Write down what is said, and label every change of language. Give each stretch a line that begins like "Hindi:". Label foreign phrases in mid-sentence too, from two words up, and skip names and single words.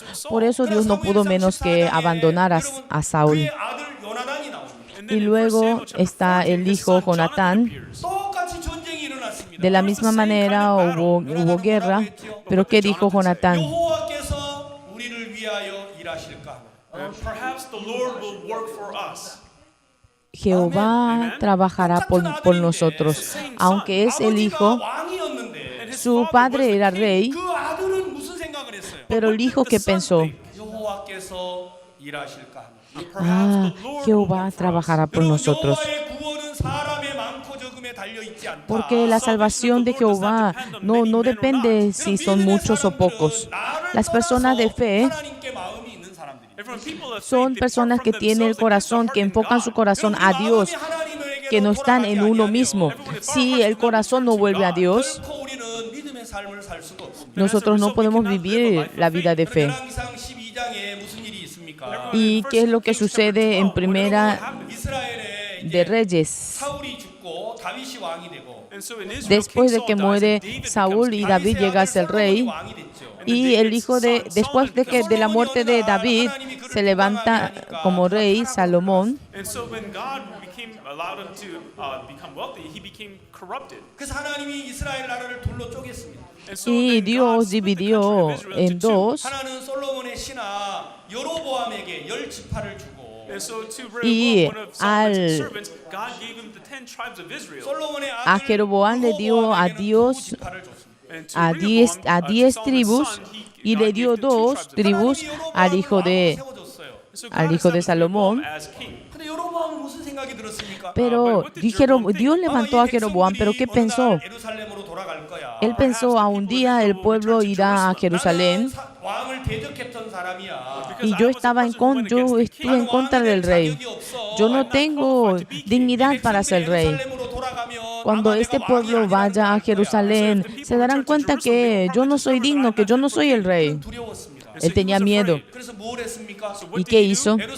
Spanish: Por eso Dios no pudo menos que abandonar a Saúl.
Korean: 그의 아들 요나단이 나옵니다.
English: And
Spanish: Y
English: then in 1
Spanish: luego
English: Samuel chapter
Spanish: está
English: 14,
Spanish: el
English: his
Spanish: hijo
English: son
Spanish: Jonatán.
English: Jonathan appears.
Korean: 똑같이 전쟁이 일어났습니다.
Spanish: De la misma manera hubo guerra, pero ¿qué dijo Jonatán?
Korean: 여호와께서 우리를 위하여 일하실까?
English: Perhaps the Lord will work for us.
Spanish: Jehová trabajará por nosotros. Aunque es el hijo,
Korean: 왕이었는데
Spanish: su padre era rey,
Korean: 그 아들은 무슨 생각을 했어요?
Spanish: pero el hijo que pensó,
Korean: 여호와께서 일하실까?
Spanish: Jehová trabajará por nosotros.
Korean: 여호와의 구원은 사람의 많고 적음에 달려 있지 않다.
Spanish: Porque la salvación de Jehová no depende si son muchos o pocos. Las personas de fe
Korean: 하나님께 마음이 있는 사람들이
Spanish: son personas que tienen el corazón, que enfocan su corazón a Dios, que no están en uno mismo. Si el corazón no vuelve a Dios,
Korean: 결코 우리는 믿음의 삶을 살 수가 없습니다.
Spanish: nosotros no podemos vivir la vida de fe.
Korean: 열왕기상 12장에 무슨 일이 있습니까?
Spanish: ¿Y qué es lo que sucede en Primera
Korean: 이스라엘에
Spanish: de Reyes?
Korean: 사울이 죽고 다윗이 왕이 되고
Spanish: Después de que muere Saúl y David llega a ser rey,
Korean: 왕이 됐죠.
Spanish: y el hijo después de la muerte de David se levanta como rey Salomón.
English: And so when God allowed him to become wealthy, he became corrupted.
Korean: 그래서 하나님이 이스라엘 나라를 둘로 쪼갰습니다.
English: And so
Spanish: Y
English: then God
Spanish: Dios
English: split the
Spanish: dividió
English: country of Israel
Spanish: en
English: into two.
Spanish: dos.
Korean: 하나는 솔로몬의 신하 여로보암에게 10지파를 주고
English: And so to
Spanish: Y
English: Rehoboam, one of Solomon's
Spanish: al-
English: servants, God gave him the 10 tribes of Israel.
Korean: 솔로몬의
Spanish: A
Korean: 아들
Spanish: Jeroboam le dio a
Korean: 로보암에게는
Spanish: Dios
Korean: 9지파를 줬습니다.
English: And to
Spanish: a
English: Rehoboam,
Spanish: diez
English: to Solomon's
Spanish: tribus
English: son,
Spanish: y
English: God
Spanish: le
English: gave
Spanish: dio
English: the two
Spanish: dos
English: tribes of
Spanish: tribus
Korean: 하나님이
Spanish: al hijo
Korean: 여로보암을
Spanish: de
Korean: 세워줬어요.
English: So
Spanish: al
English: God
Spanish: hijo de
English: established
Spanish: Salomón.
English: Rehoboam as king.
Korean: 근데 여로보암은 무슨 생각이 들었습니까?
Spanish: Pero Dios levantó a Jeroboam, pero ¿qué pensó?
Korean: 예루살렘으로 돌아갈 거야.
Spanish: Él pensó, a un día el pueblo irá a Jerusalén
Korean: 왕을 대적했던 사람이야.
Spanish: y yo estuve en contra del rey. Yo no tengo dignidad para ser rey. Cuando este pueblo vaya a Jerusalén, se darán cuenta que yo no soy digno, que yo no soy el rey. Él tenía miedo. ¿Y qué hizo?